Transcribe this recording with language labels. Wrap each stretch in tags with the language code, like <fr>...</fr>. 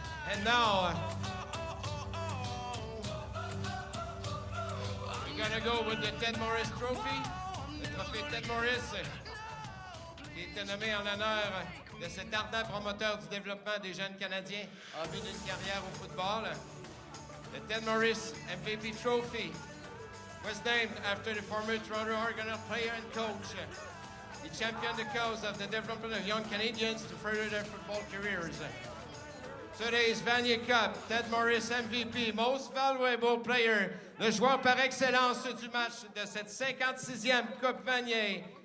<en>And now, we're gonna go with the Ted Morris Trophy,</en> <fr>le trophée Ted Morris, qui était nommé en l'honneur de cet ardent promoteur du développement des jeunes Canadiens en vue d'une carrière au football.</fr> <en>The Ted Morris MVP Trophy was named after the former Toronto Argonaut player and coach. He championed the cause of the development of young Canadians to further their football careers. Today's Vanier Cup, Ted Morris MVP, Most Valuable Player,</en> <fr>le joueur par excellence du match de cette 56e Coupe Vanier.</fr>